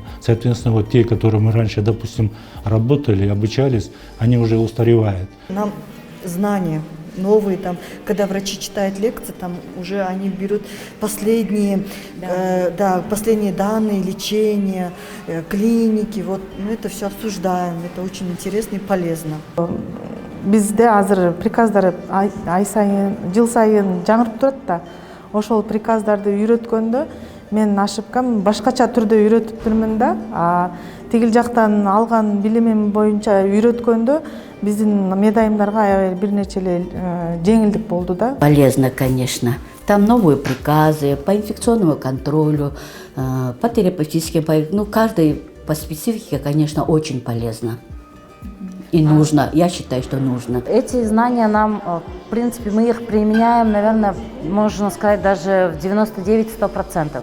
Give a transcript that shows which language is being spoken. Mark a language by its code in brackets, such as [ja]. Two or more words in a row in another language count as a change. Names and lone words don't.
[ru] Соответственно, вот те, которые мы раньше, допустим, работали, обучались, они уже устаревают. Нам знания новые, там, когда врачи читают лекции, там уже они берут последние, последние данные лечения, клиники, вот, мы это все обсуждаем, это очень интересно и полезно. [ky] Бизде азыр приказдар ай сайын, жыл сайын жаңырып турат да. Ошол приказдарды үйрөткөндө мен ошибкам башкача түрдө үйрөтүптүрмүн да. Тигил жактан алган билимим боюнча үйрөткөндө биздин медайымдарга аябай бир нече эле жеңилдик болду да. [ru] Полезно, конечно. Там новые приказы по инфекционному контролю, по терапевтическим, ну, каждый по специфике, конечно, очень полезно. И нужно, я считаю, что нужно. Эти знания нам, в принципе, мы их применяем, наверное, можно сказать, даже в 99-100%.